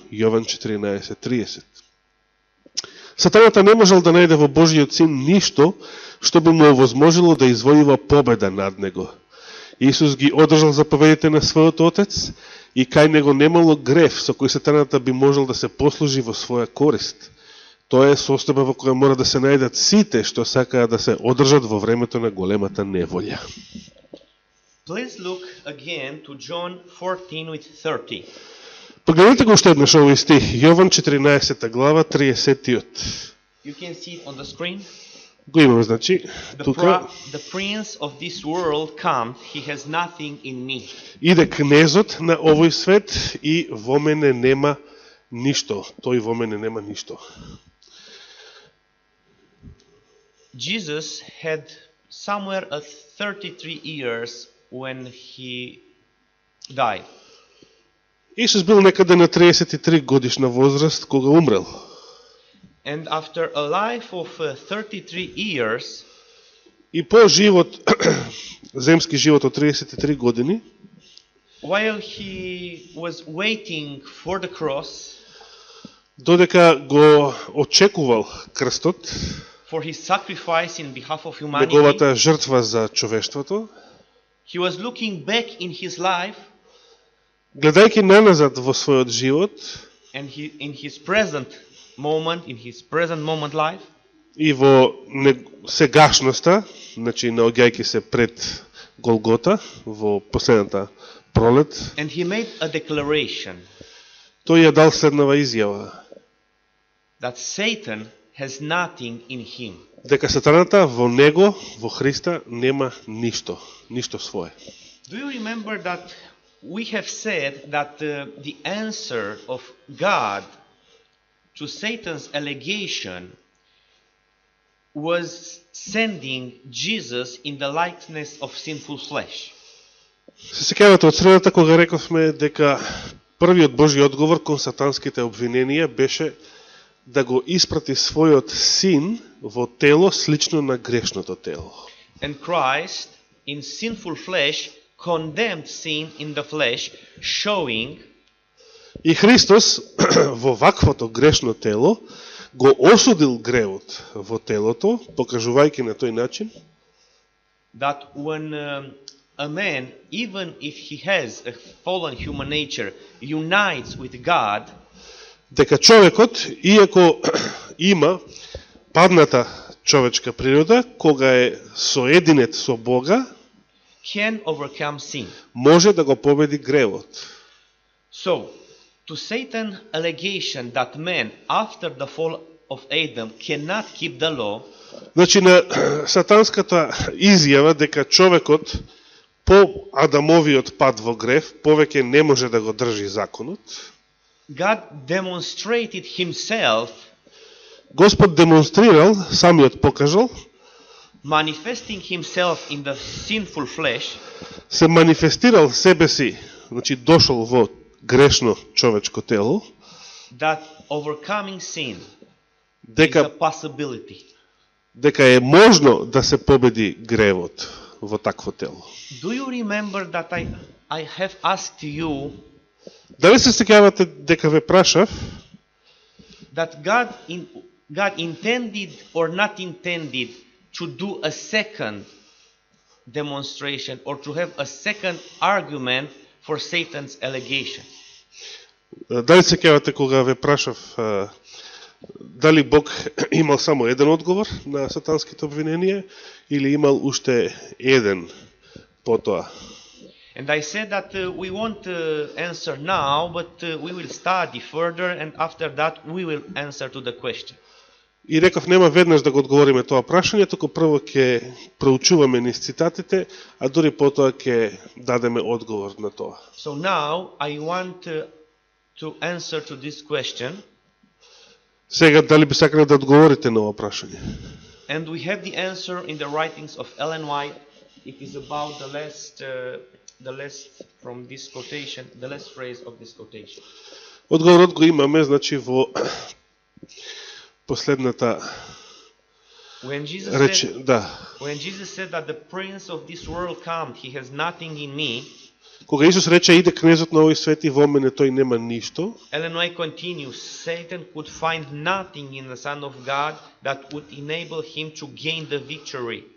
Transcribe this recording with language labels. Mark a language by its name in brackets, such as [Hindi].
[Macedonian] Јован 14:30. Сатаната не можел да најде во Божиот син ништо што би му овозможило да извојува победа над него. Исус ги одржал заповедите на својот Отец и кај него немало греф со кој сатаната би можел да се послужи во своја корист. Тоа е состојба во која мора да се најдат сите што сакаат да се одржат во времето на големата неволја. [English] Please look again to John 14:30. [Macedonian] Погледнете го уште еднаш овој стих, Јован 14 глава 30-тиот. [English] You can see it on the screen. [Macedonian] Го имаме, значи, тука. [English] The prince of this world comes, he has nothing in me. [Macedonian] Иде кнезот на овој свет и во мене нема ништо. Тој во мене нема ништо. [English] Jesus had somewhere at 33 years when he died. [Macedonian] Исус бил некаде на 33 годишна возраст кога умрел. [English] And after a life of 33 years, [Macedonian] и по живот, земски живот од 33 години, [English] while he was waiting for the cross, [Macedonian] додека го очекувал крстот, [English] for his sacrifice in behalf of humanity, [Macedonian] неговата жртва за човештвото, [English] he was looking back in his life, [Macedonian] гледајќи наназад во својот живот, [English] And in his present moment life, [Macedonian] и во сегашноста, значи наоѓајќи се пред Голгота, во последната пролет, [English] and he made a declaration [Macedonian] тој ја дал следнава изјава, [English] that Satan has nothing in him. [Macedonian] дека сатаната во него, во Христа, нема ништо свое. [English] Do you remember that we have said that the answer of God to Satan's allegation was sending Jesus in the likeness of sinful flesh? [Macedonian] Се сеќавате од средата кога рековме дека првиот Божји одговор кон сатанските обвиненија беше да го испрати својот син во тело слично на грешното тело. [English] And Christ in sinful flesh condemned sin in the flesh, showing [Macedonian] И Христос во ваквото грешно тело го осудил гревот во телото, покажувајќи на тој начин [English] that when a man, even if he has a fallen human nature, unites with God, [Macedonian] дека човекот, иако има падната човечка природа, кога е соединет со Бога, [English] can overcome sin. [Macedonian] може да го победи гревот. [English] So, to Satan's allegation that man, after the fall of Adam, cannot keep the law, [Macedonian] Значи, на сатанската изјава дека човекот по Адамовиот пад во грев повеќе не може да го држи законот, [English] God demonstrated himself, [Macedonian] Господ демонстрирал, самиот покажал, [English] manifesting himself in the sinful flesh, [Macedonian] се манифестирал себе си, значи дошол во грешно човечко тело, [English] that overcoming sin is a [Macedonian] дека [English] possibility. [Macedonian] е можно да се победи гревот во такво тело. [English] Do you remember that I have asked you [Macedonian] Дали се сеќавате дека ве прашав [English] that God intended or not intended to do a second demonstration or to have a second argument for Satan's allegation? [Macedonian] Дали се сеќавате кога ве прашав дали Бог имал само еден одговор на сатанските обвиненија или имал уште еден потоа? [English] And I said that we won't answer now, but we will study further, and after that we will answer to the question. [Macedonian] И реков нема веднаш да го одговориме тоа прашање, туку прво ќе проучуваме низ цитатите, а дури потоа ќе дадеме одговор на тоа. [English] So now I want to answer to this question. [Macedonian] Сега дали би сакале да одговорите на ова прашање? [English] And we have the answer in the writings of Ellen White. It is about the last from this quotation, the last phrase of this quotation. [Macedonian] Одговорот го имаме, значи, во последната реч, да. [English] When Jesus said that the prince of this world come, he has nothing in me. [Macedonian] Кога Исус рече иде кнезот на овој свет и во мене тој нема ништо. [English] Ellen White continues, Satan could find nothing in the Son of God that would enable him to gain the victory.